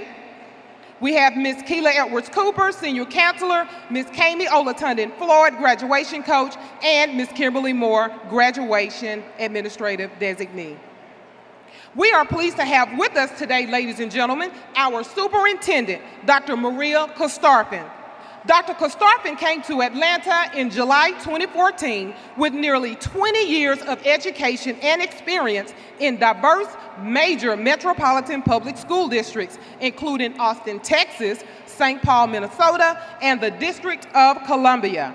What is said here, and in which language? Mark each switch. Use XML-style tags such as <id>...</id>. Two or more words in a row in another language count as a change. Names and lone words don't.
<en>We have Ms. Keela Edwards Cooper, Senior Counselor, Ms. Kami Olatunde Floyd, Graduation Coach, and Ms. Kimberly Moore, Graduation Administrative Designee. We are pleased to have with us today, ladies and gentlemen, our Superintendent, Dr. Maria Kostarpin. Dr. Kostarpin came to Atlanta in July 2014 with nearly 20 years of education and experience in diverse major metropolitan public school districts, including Austin, Texas, St. Paul, Minnesota, and the District of Columbia.</en>